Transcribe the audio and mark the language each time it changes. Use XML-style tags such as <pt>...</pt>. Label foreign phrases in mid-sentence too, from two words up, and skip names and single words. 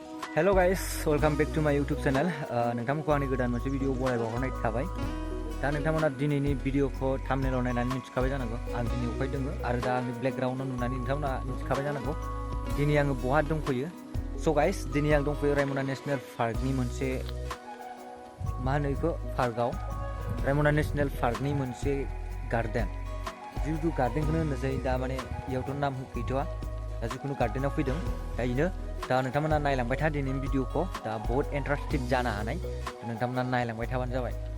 <en>Hello guys, welcome back to my YouTube channel.</en> <brx>नोंथांमोनखौ आंनि गोदान मोनसे भिडिअ बरायबावहरनाय थाबाय। दा नोंथांमोना दिनैनि भिडिअखौ थाम्बनेलाव नायनानै मिथिखाबाय जानांगौ आं दिनै अफाय दङ आरो दा आंनि बेकग्राउन्डआव नुनानै नोंथांमोना मिथिखाबाय जानांगौ दिनै आङो बहा दंफैयो।</brx> <en>so guys</en> <brx>दिनै आं दंफैयो रायमना नेशनेल पार्कनि मोनसे मा होनो बेखौ पार्कआव रायमना नेशनेल पार्कनि मोनसे गार्डेन जिहेतु गार्डेनखौनो होननोसै दा माने इयावथ' नाम गैथ'आ दा जिखुनु गार्डेनाव फैदों दा इनो दा नोंथांमोना नायलांबाय था दिनैनि भिडिअखौ दा बहुत इन्टारेस्टिं जानो हानाय नोंथांमोना नायलांबाय थाबानो जाबाय।</brx>